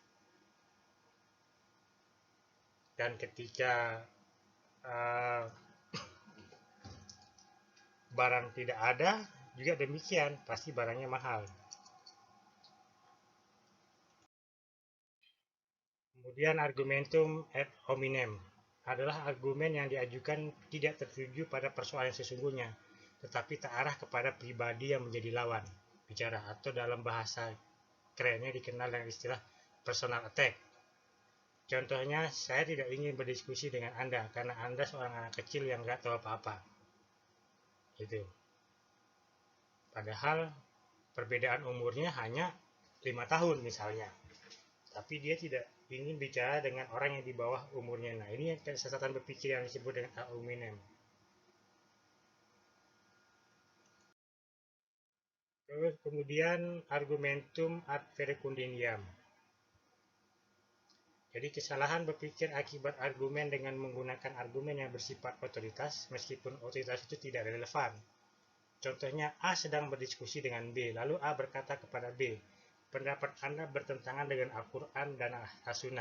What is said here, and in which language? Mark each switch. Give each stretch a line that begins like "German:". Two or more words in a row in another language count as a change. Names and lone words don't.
Indonesian: Dan ketika barang tidak ada juga demikian, pasti barangnya mahal. Kemudian
Latin: argumentum ad hominem
Indonesian: adalah argumen yang diajukan tidak tertuju pada persoalan sesungguhnya, tetapi terarah kepada pribadi yang menjadi lawan bicara, atau dalam bahasa kerennya dikenal dengan istilah
English: personal attack.
Indonesian: Contohnya, saya tidak ingin berdiskusi dengan Anda karena Anda seorang anak kecil yang nggak tahu apa-apa. Gitu. Padahal perbedaan umurnya hanya 5 tahun misalnya. Tapi dia tidak ingin bicara dengan orang yang di bawah umurnya. Nah, ini kesesatan berpikir yang disebut dengan
Latin: ad hominem.
Indonesian: Terus kemudian
Latin: argumentum ad verecundiam.
Indonesian: Jadi kesalahan berpikir akibat argumen dengan menggunakan argumen yang bersifat otoritas, meskipun otoritas itu tidak relevan. Contohnya, A sedang berdiskusi dengan B, lalu A berkata kepada B, pendapat Anda bertentangan dengan Al-Quran dan As-Sunnah.